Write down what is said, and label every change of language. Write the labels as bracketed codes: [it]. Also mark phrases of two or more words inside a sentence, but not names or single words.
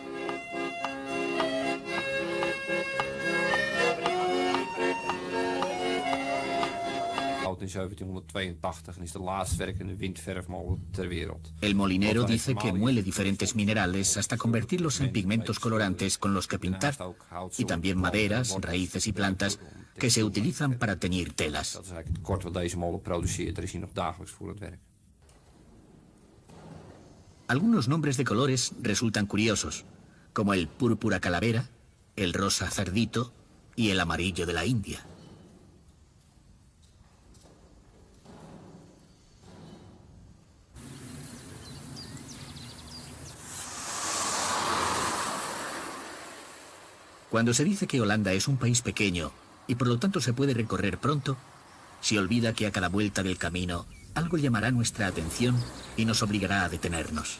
[nl] In 1782 en is de laatst werkende windverfmolen ter wereld. [es] El molinero dice que muele diferentes minerales hasta convertirlos en pigmentos colorantes con los que pintar, y también maderas, raíces y plantas que se utilizan para teñir telas. [nl] Dat is eigenlijk het kort wat deze molen produceert. Er is hier nog dagelijks voor het werk. [es] Algunos nombres de colores resultan curiosos, como el púrpura calavera, el rosa cerdito y el amarillo de la India. Cuando se dice que Holanda es un país pequeño y por lo tanto se puede recorrer pronto, se olvida que a cada vuelta del camino algo llamará nuestra atención y nos obligará a detenernos.